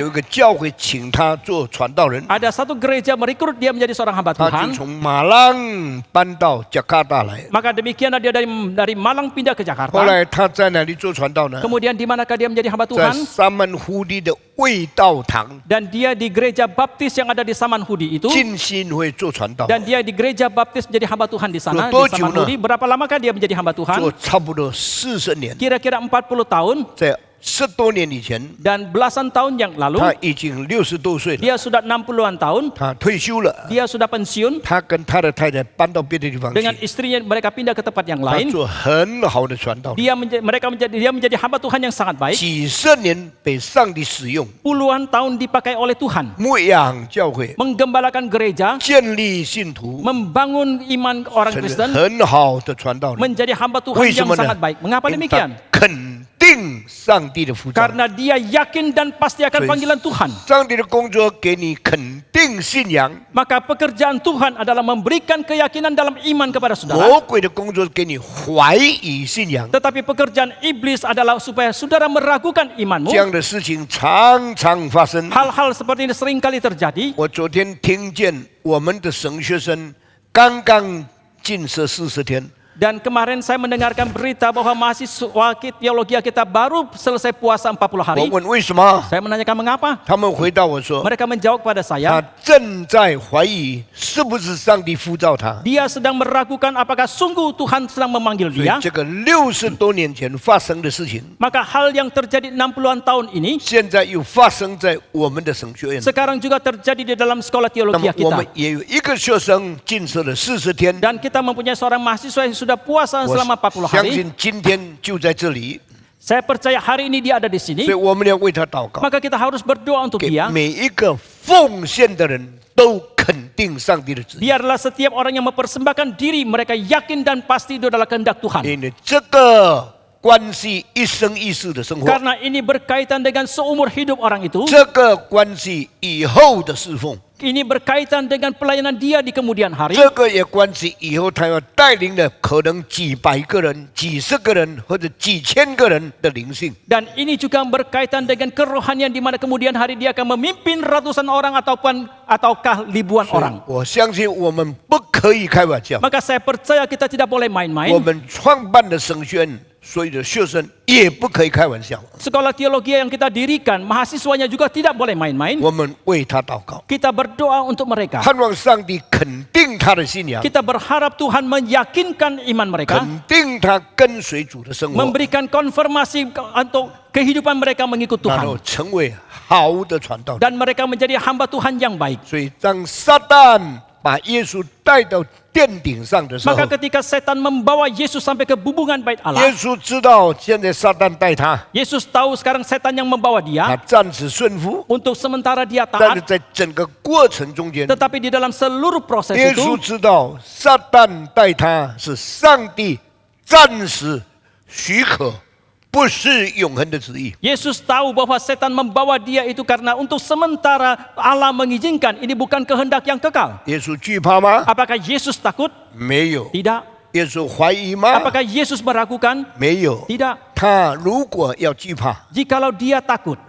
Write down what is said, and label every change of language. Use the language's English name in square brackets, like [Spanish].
[Chinese] 一个教会请他做传道人， [Indonesian] ada satu gereja merekrut dia menjadi seorang hamba [Chinese] 他就 [Indonesian] Tuhan. [Chinese] 从马浪搬到加卡达来。 [Indonesian] Maka demikianlah dia dari Malang pindah ke [Chinese] 后 [Indonesian] Jakarta. [Chinese] 来他在哪里做传道呢？ [Indonesian] Kemudian di manakah dia menjadi hamba [Chinese] 在 [Indonesian] Tuhan? [Chinese] 沙曼湖地的味道堂 [Indonesian] Dan dia di gereja baptis yang ada di Samanhudi itu. [Chinese] 浸信会做传道， [Indonesian] Dan dia di gereja baptis menjadi hamba Tuhan di sana, di Betul, Juna. Samanhudi. Berapa lamakah dia menjadi hamba [Chinese] 做 [Indonesian] Tuhan? [Chinese] 差不多40年， [Indonesian] Kira-kira 40 tahun. [Chinese] 在10多年以前， [Indonesian] Dan belasan tahun yang lalu, [Chinese] 他已经60多岁了， [Indonesian] dia sudah 60-an tahun. [Chinese] 他退休了， [Indonesian] Dia sudah pensiun. [Chinese] 他跟他的太太搬到别的地方 [Indonesian] Dengan [Chinese] 去， [Indonesian] istrinya mereka pindah ke tempat yang [Chinese] 他 [Indonesian] lain. [Chinese] 做很好的传道人， [Indonesian] Dia menjadi hamba Tuhan yang sangat baik. [Chinese] 几十年被上帝使用， [Indonesian] Puluhan tahun dipakai oleh Tuhan. [Chinese] 牧养教会， [Indonesian] Menggembalakan gereja, [Chinese] 建立信徒， [Indonesian] membangun iman orang [Chinese] 成为 [Indonesian] Kristen, [Chinese] 很好的传道人。 [Indonesian] menjadi hamba Tuhan [Chinese] 为什 [Indonesian] yang [Chinese] 么呢 [Indonesian] sangat baik. Mengapa [Chinese] 因为 [Indonesian] demikian? [Chinese] 他肯定上帝的呼召， [Indonesian] Karena dia yakin dan pasti akan [English] Sorry. [Indonesian] panggilan Tuhan. [Chinese] 上帝的工作给你肯定信仰， [Indonesian] Maka pekerjaan Tuhan adalah memberikan keyakinan dalam iman kepada saudara. [Chinese] 魔鬼的工作给你怀疑信仰。 [Indonesian] Tetapi pekerjaan iblis adalah supaya saudara meragukan imanmu. [Chinese] 这样的事情常常发生。 [Indonesian] Hal-hal seperti ini seringkali terjadi. [Chinese] 我昨天听见我们的神学生刚刚禁食40天， [Indonesian] Dan kemarin saya mendengarkan berita bahwa mahasiswa teologi kita baru selesai puasa 40 hari. [Chinese] 我问为什么， [Indonesian] Saya menanyakan mengapa. [Chinese] 他们回答我说， [Indonesian] Mereka menjawab kepada [Chinese] 他 [Indonesian] saya, [Chinese] 正在怀疑是不是上帝呼召他。 [Indonesian] dia sedang meragukan apakah sungguh Tuhan sedang memanggil [Chinese] 所以 [Indonesian] dia. [Chinese] 这个60多年前发生的事情， [Indonesian] Maka hal yang terjadi 60-an tahun ini [Chinese] 现在又发生在我们的神学院。 [Indonesian] sekarang juga terjadi di dalam sekolah [Chinese] 那 [Indonesian] teologi [Chinese] 么我们 [Indonesian] kita. [Chinese] 也有一个学生禁食了40天， [Indonesian] Dan kita mempunyai seorang mahasiswa yang sudah puasa [Chinese] 我 [Indonesian] selama 40 [Chinese] 相 [Indonesian] hari. [Chinese] 信今天就在这里， [Indonesian] Saya percaya hari ini dia ada di sini. [Chinese] 所以我们要为他祷告， [Indonesian] Maka kita harus berdoa untuk [Chinese] 给 [Indonesian] dia. [Chinese] 每一个奉献的人都肯定上帝的旨意。 [Indonesian] Biarlah setiap orang yang mempersembahkan diri mereka yakin dan pasti itu adalah kehendak Tuhan. [Chinese] 因为这个关系一生一世的生活， [Indonesian] Karena ini berkaitan dengan seumur hidup orang itu. [Chinese] 这个关系以后的侍奉， [Indonesian] Ini berkaitan dengan pelayanan dia di kemudian hari. [Chinese] 这个也关系以后他要带领的可能几百个人、几十个人或者几千个人的灵性。 [Indonesian] Dan ini juga berkaitan dengan kerohanian di mana kemudian hari dia akan memimpin ratusan orang ataukah ribuan orang. [Chinese] 我相信我们不可以开玩笑， [Indonesian] Maka saya percaya kita tidak boleh [Chinese] 我 [Indonesian] main-main. [Chinese] 们创办的神学院所有的学生也不可以开玩笑， [Indonesian] Sekolah teologi yang kita dirikan, mahasiswanya juga tidak boleh main-main. [Chinese] 我们为他祷告， [Indonesian] Kita berdoa untuk mereka. [Chinese] 盼望上帝肯定他的信仰， [Indonesian] Kita berharap Tuhan meyakinkan iman mereka, [Chinese] 肯定他跟随主的生活， [Indonesian] memberikan konfirmasi untuk kehidupan mereka mengikut [Chinese] 然后 [Indonesian] Tuhan. [Chinese] 成为好的传道人。 [Indonesian] Dan mereka menjadi hamba Tuhan yang baik. [Chinese] 所以当撒旦把耶稣带到殿顶上的时候， [Indonesian] Maka ketika setan membawa Yesus sampai ke bubungan bait [Chinese] 耶 [Indonesian] Allah, [Chinese] 稣知道现在撒旦带他， [Indonesian] Yesus tahu sekarang setan yang membawa [Chinese] 他 [Indonesian] dia. [Chinese] 暂时顺服， [Indonesian] Untuk sementara dia [Chinese] 但是 [Indonesian] taat, [Chinese] 在整个过程中间， [Indonesian] tetapi di dalam seluruh proses [Chinese] 耶稣 [Indonesian] itu, [Chinese] 知道撒旦带他是上帝暂时许可，不是永恒的旨意。 [Indonesian] Yesus tahu bahwa setan membawa dia itu karena untuk sementara Allah mengizinkan. Ini bukan kehendak yang kekal. [Chinese] 耶稣惧怕吗？ [Indonesian] Apakah Yesus takut? [Chinese] 没有。 [Indonesian] Tidak. [Chinese] 耶稣怀疑吗？ [Indonesian] Apakah Yesus meragukan? [Chinese] 没有。 [Indonesian] Tidak. [Chinese] 他如果要惧怕， [Indonesian] Jikalau dia takut,